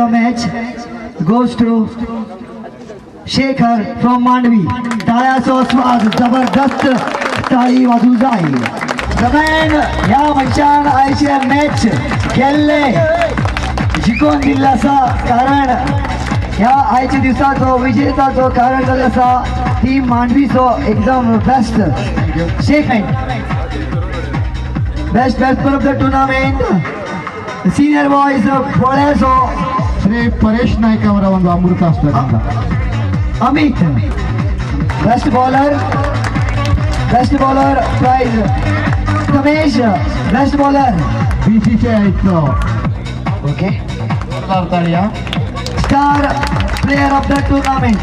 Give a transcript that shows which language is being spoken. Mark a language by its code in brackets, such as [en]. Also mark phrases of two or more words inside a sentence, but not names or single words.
[en] the match goes to [kok] शेखर फ्रॉम मांडवी ताळ्याचो स्वाद जबरदस्त ताळी वाजू जाय जमेन ह्या मनशान आयचे मॅच केल्ले जिखून दिल्ले आसा कारण ह्या आयच्या दिसाचो विजेताचो कारण जाल्लो आसा टीम मांडवीचो एकदम [en] best shekhment best player of the tournament senior boys [kok] पोळ्याचो [kn] श्री परेश नायक ಅವರ ಒಂದು ಅಮೃತ ಹಸ್ತದಿಂದ [en] Amit best bowler prize Ramesh best bowler [kok] BCCI इतलो ओके ताळ्या [en] star player of the tournament